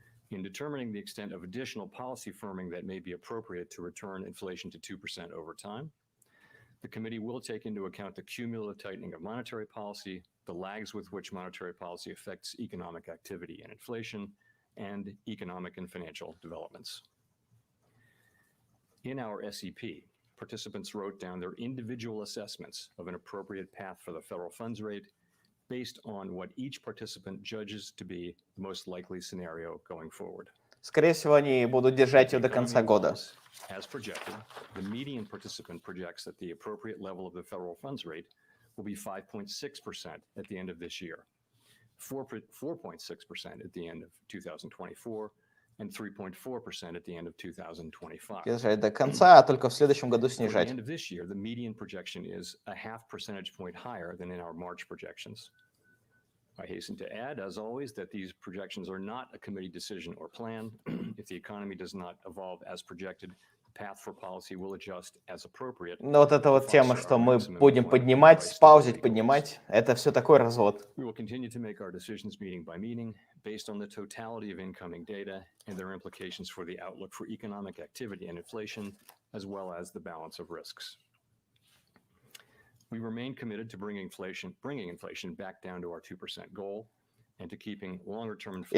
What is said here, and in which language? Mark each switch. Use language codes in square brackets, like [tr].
[en] In determining the extent of additional policy firming that may be appropriate to return inflation to 2% over time, the committee will take into account the cumulative tightening of monetary policy, the lags with which monetary policy affects economic activity and inflation, and economic and financial developments. In our SEP, participants wrote down their individual assessments of an appropriate path for the federal funds rate based on what each participant judges to be the most likely scenario going forward. [ru] Скорее всего, они будут держать ее до конца года. [en] As projected, the median participant projects that the appropriate level of the federal funds rate will be 5.6% at the end of this year, 4.6% at the end of 2024, and 3.4% at the end of 2025. [ru] Держать до конца, а только в следующем году [en] For the [ru] снижать. [en] end of this year, the median projection is a 0.5 percentage point higher than in our March projections. I hasten to add, as always, that these projections are not a committee decision or plan. If the economy does not evolve as projected, the path for policy will adjust as appropriate. [ru] Но вот эта вот тема, что мы будем поднимать, спаузить, поднимать, это все такой развод. [en] We will continue to make our decisions meeting by meeting based on the totality of incoming data and their implications for the outlook for economic activity and inflation, as well as the balance of risks. We remain committed to bringing inflation back down to our 2% goal and to keeping longer-term inflation